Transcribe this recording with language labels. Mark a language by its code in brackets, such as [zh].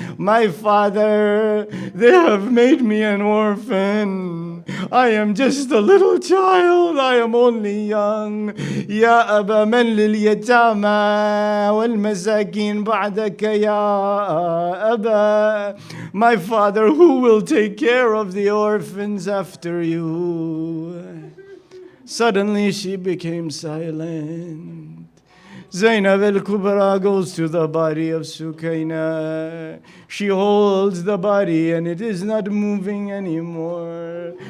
[en] My father, they have made me an orphan. I am just a little child. I am only young. [ar] يا أبا من لليتامى والمساكين بعدك يا أبا. [en] My father, who will take care of the orphans after you? Suddenly she became silent. Zainab al-Kubra goes to the body of Sukaina. She holds the body and it is not moving anymore.